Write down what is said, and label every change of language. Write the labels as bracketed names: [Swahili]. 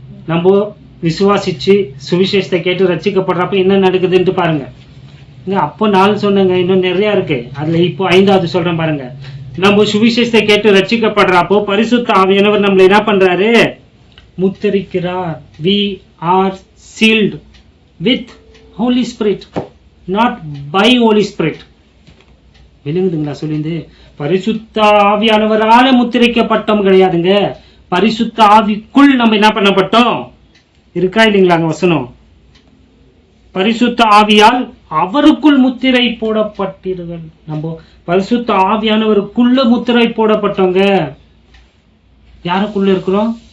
[Tamil] நம்ம விசுவாசிச்சு சுவிசேஷத்தை கேட்டு ரட்சிக்கப்படுறப்ப என்ன நடக்குதுன்ட்டு பாருங்க. அப்போ 4 சொன்னங்க, இன்னும் நிறைய இருக்கு. அதுல இப்போ 5வது சொல்றேன் பாருங்க. நம்ம சுவிசேஷத்தை கேட்டு ரட்சிக்கப்படுறப்போ பரிசுத்த ஆவியானவர் நம்மளை என்ன பண்றாரு, முத்திரிக்கிறார். [English] we are sealed with Holy Spirit, not by Holy Spirit. [Tamil] விளங்குதுங்களா சொல்லிந்து? பரிசுத்த ஆவியானவரால முத்திரிக்கப்பட்டோம் கிடையாதுங்க, பரிசுத்த ஆவிக்குள் நம்ம என்ன பண்ணப்பட்டோம் இருக்கா இல்லைங்களா? வசனம் பரிசுத்த ஆவியால் அவருக்குள் முத்திரை போடப்பட்டீர்கள். நம்ம பரிசுத்த ஆவியானவருக்குள்ள முத்திரை போடப்பட்டவங்க. யாருக்குள்ள இருக்கிறோம்?